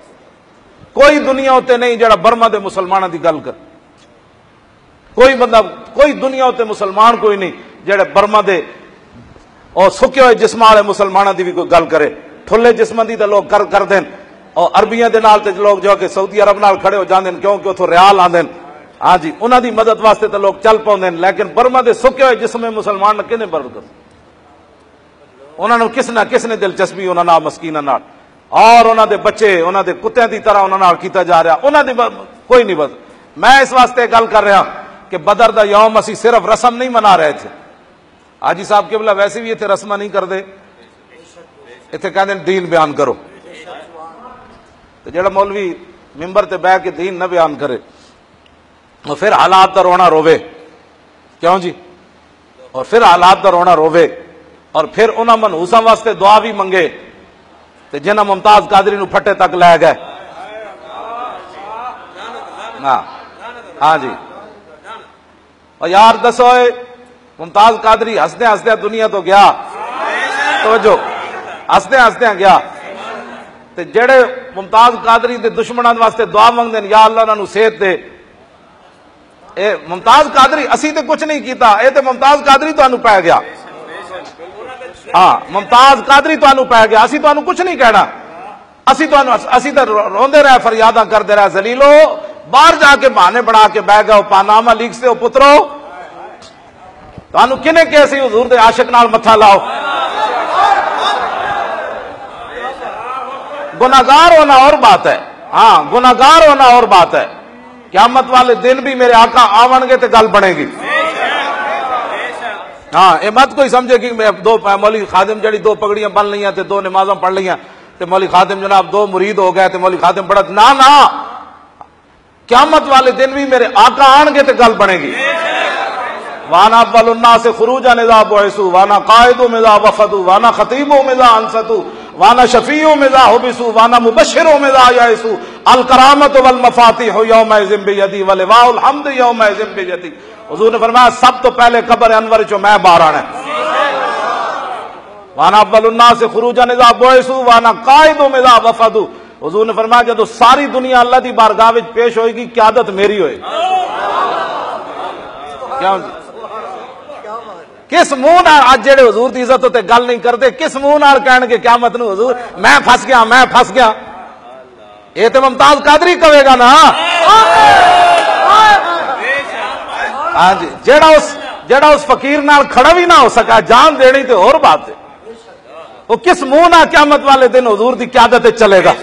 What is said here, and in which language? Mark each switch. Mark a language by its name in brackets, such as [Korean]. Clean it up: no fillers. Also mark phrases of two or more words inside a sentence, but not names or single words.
[Punjabi] کوئی دنیا ہوتے نہیں جڑا برما دے مسلمانوں دی گل کر. کوئی بندہ، کوئی دنیا ہوتے مسلمان کوئی نہیں جڑے برما دے اور سکے ہوئے جسم والے مسلمانوں دی بھی کوئی گل کرے. ٹھلے جسم دی تے لوگ کر دین، اور عربیاں دے نال تے لوگ جو کہ سعودی عرب نال کھڑے ہو جاندے کیونکہ اتھوں ریال آندے. ہاں جی، انہاں دی مدد واسطے تے لوگ چل پاؤندے، لیکن برما دے سکے ہوئے جسم مسلمان نے کنے برد کر؟ انہاں نوں کس نے دلچسپی انہاں نال مسکیناں نال، اور انہاں دے بچے انہاں دے کتےاں دی طرح انہاں نال کیتا جا رہا. انہاں دی کوئی نہیں. بس میں اس واسطے گل کر رہا کہ بدر دا یوم اسی صرف رسم نہیں منا رہے تھے. [Urdu] حاجی صاحب قبلہ ویسے بھی اتنے رسم نہیں کرتے، اتنے کہتے ہیں دین بیان کرو. [Punjabi] تو جڑا مولوی ممبر تے بیٹھ کے دین نہ بیان کرے اور پھر حالات دا رونا روے، کیوں جی؟ اور پھر حالات دا رونا روے، اور پھر انہاں منحوساں واسطے دعا بھی منگے تے جنہاں ممتاز قادری نو پھٹے تک لے گئے. ہاں جی، اور یار دسو ممتاز قادری ہسدے ہسدے دنیا تو گیا، توجہ، ہسدے ہسدے گیا. تے جڑے ممتاز قادری دے دشمناں واسطے دعا منگدے یا اللہ انہاں نو صحت دے. اے ممتاز قادری اسی تے کچھ نہیں کیتا، اے تے ممتاز قادری تانوں پے گیا. ہاں، ممتاز قادری تانوں پے گیا، اسی تانوں کچھ نہیں کہنا. اسی تے روندے رہے، فریاداں کردے رہے. ذلیلو باہر جا کے بہانے بنا کے بہ گئے پاناما لیگ سے. پترو تانوں کنے کہ سی حضور دے عاشق نال متھا لاؤ. گناہگار ہونا اور بات ہے، ہاں گناہگار ہونا اور بات ہے. قیامت والے دن بھی میرے آقا آون گے تو گل بنے گی. ہاں، یہ مت کوئی سمجھے کہ دو مولوی خادم جڑی 2 پگڑیاں بن لیاں تے 2 نمازاں پڑھ لیاں تے مولوی خادم جناب 2 مرید ہو گئے تے مولوی خادم بڑا. نہ قیامت والے دن بھی میرے آقا آن گے تو گل بنے گی. [Arabic] وانا اول الناس خروجا اذا بعثوا وانا قائد اذا وفدوا وانا خطیب اذا انصتوا وانا شفیع اذا حبسوا وانا مبشر اذا یئسوا الکرامۃ والمفاتیح یومئذ بیدی ولواء الحمد یومئذ بیدی. [Punjabi] حضور نے فرمایا سب تو پہلے قبر انور چو میں باہر آنا ہے. [Arabic] وانا اول الناس خروجا اذا بعثوا وانا قائد اذا وفدوا. [Punjabi] حضور نے فرمایا جب ساری دنیا اللہ دی بارگاہ وچ پیش ہوئے گی قیادت میری ہوئے گی. کیوں جی؟ کس منہ نال اج جڑے حضور دی عزت تے گل نہیں کرتے، کس منہ نال کہن گے قیامت نو حضور میں پھس گیا میں پھس گیا؟ یہ تے ممتاز قادری کہے گا نا. ہاں جی، جڑا اس فقیر نال کھڑا بھی نہ ہو سکا جان دینی تے اور بات ہے، وہ کس منہ نال قیامت والے دن حضور دی قیادت چلے گا؟